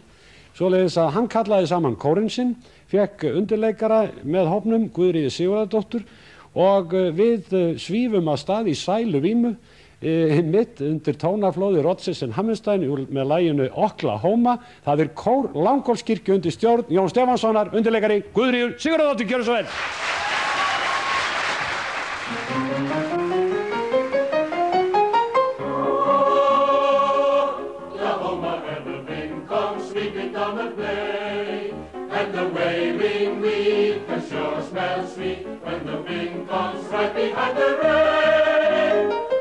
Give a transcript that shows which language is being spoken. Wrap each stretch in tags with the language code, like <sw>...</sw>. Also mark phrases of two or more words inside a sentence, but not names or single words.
<is>Svoleiðis að hann kallaði saman kórinn sinn, fékk undirleikara með hópnum, Guðríði Sigurðardóttur, og við svífum að stað í sæluvímu mitt undir tónaflóði Rodgers and Hammerstein með laginu Oklahoma. Það kór Langholtskirkju undir stjórn Jón Stefánssonar, undirleikari Guðríður Sigurðardóttur. Gjörðu svo vel.</is> <en>Oklahoma, where the wind comes sweeping down the bay, and the wailing wheat can sure smell sweet when the wind comes right behind the rain.</en>